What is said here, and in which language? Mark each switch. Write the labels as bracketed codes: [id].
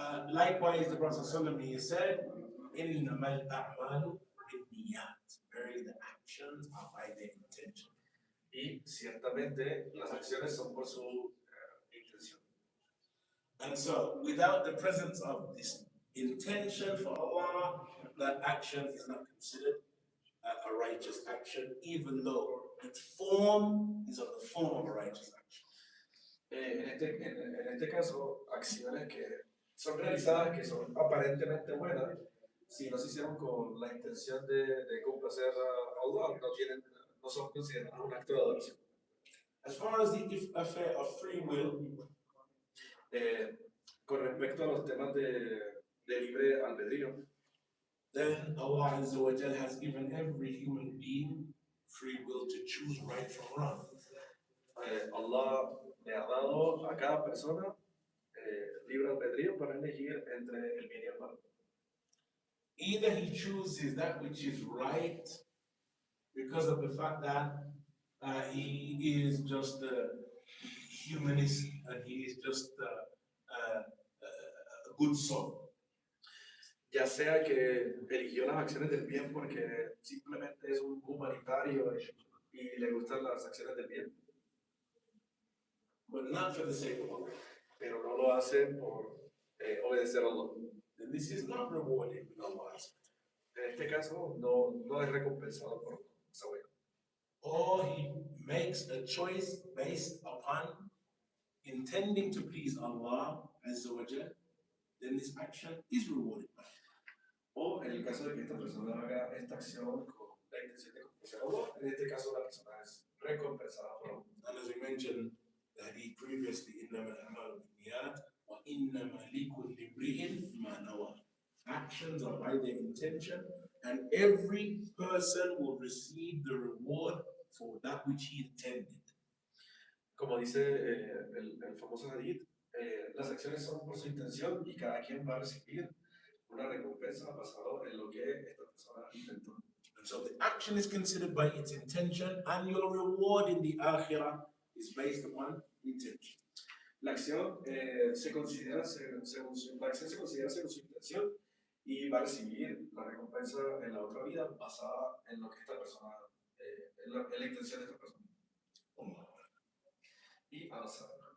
[en] Likewise, the Prophet ﷺ said, [ar] إِنَّمَا الْأَعْمَالُ بِالنِّيَّاتِ. [en] Verily, the actions are by their intention. [es] Y ciertamente las acciones son por su intención. [en] And so, without the presence of this intention for Allah, that action is not considered a righteous action, even though its form is of the form of a righteous action. [es] En este caso, acciones que son realizadas, que son aparentemente buenas, si no se hicieron con la intención de complacer a Allah, no son consideradas un acto de adoración. [en] As far as the affair of free will, [es] con respecto a los temas de libre albedrío, [en] then Allah Azza wa Jal has given every human being free will to choose right from wrong. [es] Allah le ha dado a cada persona libre albedrío para elegir entre el bien y el mal. [en] Either he chooses that which is right because of the fact that he is just a humanist and he is just a good soul. [es] Ya sea que eligió las acciones del bien porque simplemente es un humanitario y le gustan las acciones del bien, [en] but not for the sake of Allah. [es] pero no lo hace por obedecer a Allah. [en] Then this is not rewarded with Allah's. [es] En este caso, no es recompensado por esa buena. [en] Or he makes a choice based upon intending to please Allah Azza wa Jal, then this action is rewarded by Allah. [es] O en el caso de que esta persona haga esta acción con la intención de complacer a Allah, en este caso la persona es recompensada por Allah. [en] And as we mentioned the hadith previously, [ar] إِنَّمَا الْأَعْمَالُ بِالنِّيَّاتِ وَإِنَّمَا لِكُلِّ امْرِئٍ مَا نَوَىٰ. [en] Actions are by their intention, and every person will receive the reward for that which he intended. [es] Como dice el famoso hadith, las acciones son por su intención y cada quien va a recibir una recompensa basado en lo que esta persona intentó. [en] And so the action is considered by its intention, and your reward in the akhirah is based upon intention. [es] La acción se considera según su intención y va a recibir la recompensa en la otra vida basada en lo que esta persona, en la intención de esta persona. Y avanzar.